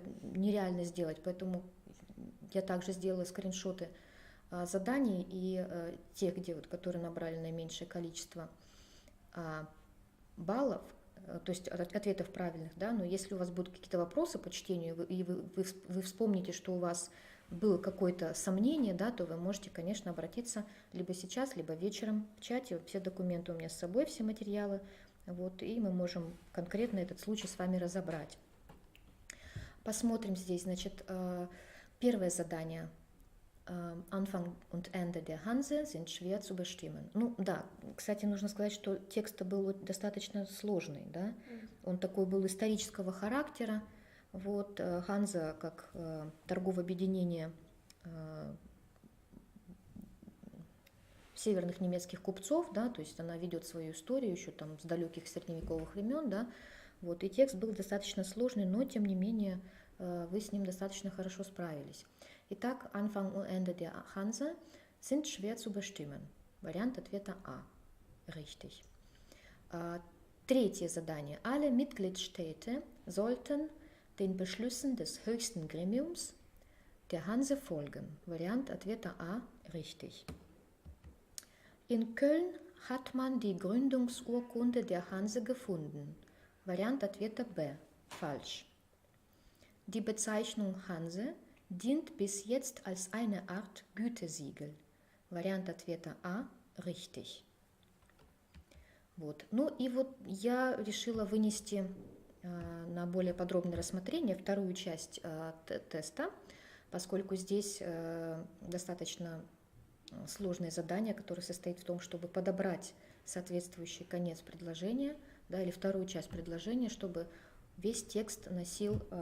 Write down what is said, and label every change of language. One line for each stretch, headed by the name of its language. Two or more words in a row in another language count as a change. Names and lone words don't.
Russian: нереально сделать, поэтому я также сделала скриншоты заданий и тех, которые набрали наименьшее количество баллов, то есть ответов правильных, да, но если у вас будут какие-то вопросы по чтению, и вы вспомните, что у вас было какое-то сомнение, да, то вы можете, конечно, обратиться либо сейчас, либо вечером в чате. Все документы у меня с собой, все материалы, вот, и мы можем конкретно этот случай с вами разобрать. Посмотрим здесь, значит, первое задание.
German: Anfang und Ende der Hanse sind schwer zu bestimmen.
Russian: Ну да, кстати, нужно сказать, что текст был достаточно сложный, да? Он такой был исторического характера. Вот Ханза как торговое объединение северных немецких купцов, да, то есть она ведет свою историю еще там с далеких средневековых времен, да, вот, и текст был достаточно сложный, но тем не менее вы с ним достаточно хорошо справились. Итак,
German: Anfang und Ende der Hanse sind schwer zu bestimmen.
Russian: Вариант ответа А. Richtig. Третье задание.
German: Alle Mitgliedstaaten sollten den Beschlüssen des höchsten Gremiums der Hanse folgen.
Russian: Вариант ответа А.
German: Richtig. In Köln hat man die Gründungsurkunde der Hanse gefunden.
Russian: Вариант ответа Б.
German: Falsch. Die Bezeichnung Hanse dient bis jetzt als eine Art Gütesiegel.
Russian: Вариант ответа А. Richtig. Вот. Ну и вот я решила вынести на более подробное рассмотрение вторую часть теста, поскольку здесь достаточно сложное задание, которое состоит в том, чтобы подобрать соответствующий конец предложения, да, или вторую часть предложения, чтобы весь текст носил